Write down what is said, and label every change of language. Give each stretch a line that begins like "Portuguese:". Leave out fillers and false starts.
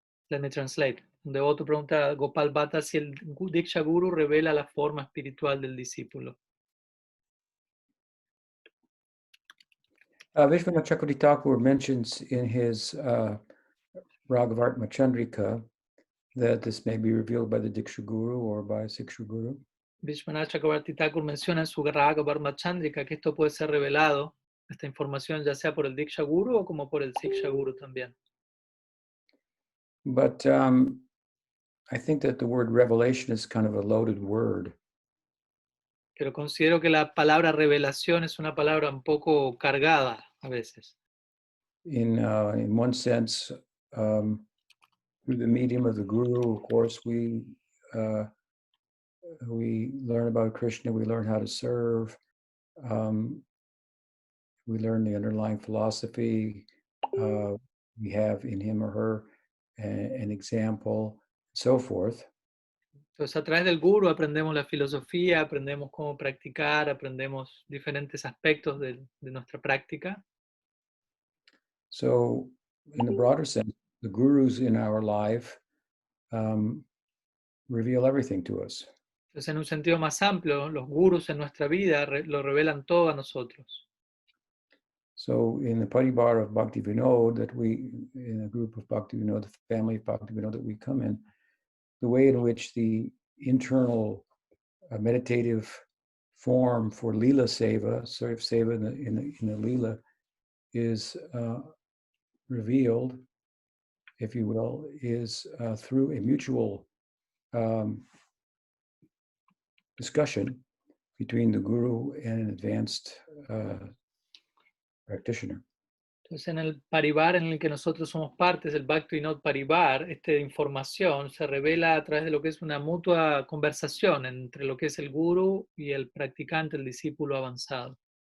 English: Let me translate.
Spanish: De otro pregunta Gopal Bhatta si el Diksha Guru revela la forma espiritual del discípulo.
English: Vishwanath Chakravarti Thakur mentions in his Ragavartma Chandrika that this may be revealed by the Diksha Guru or by Siksha Guru.
Spanish: Vishwanath Chakravarti Thakur menciona en su Raga Varma Chandrika que esto puede ser revelado, esta información, ya sea por el Diksha Guru o como por el Siksha Guru también.
English: But I think that the word revelation is kind of a loaded word.
Spanish: Pero considero que la palabra revelación es una palabra un poco cargada a veces.
English: In one sense, through the medium of the Guru, of course, we learn about Krishna, we learn how to serve, we learn the underlying philosophy, we have in him or her an example, and so forth.
Spanish: Entonces, a través del guru aprendemos la filosofía, aprendemos cómo practicar, aprendemos diferentes aspectos de nuestra práctica.
English: So, in the broader sense, the gurus in our life reveal everything to us.
Spanish: Entonces, en un sentido más amplio, los gurus en nuestra vida lo revelan todo a nosotros.
English: So, in the Paribar of Bhakti Vinod, that we, in a group of Bhakti Vinod, the family of Bhakti Vinod that we come in, the way in which the internal meditative form for lila seva, sort of seva in the lila, is revealed, if you will, is through a mutual discussion between the guru and an advanced practitioner.
Spanish: Entonces, en el parivar en el que nosotros somos partes, el Bhakti Vinod Parivar, esta información se revela a través de lo que es una mutua conversación entre lo que es el guru y el practicante, el discípulo avanzado.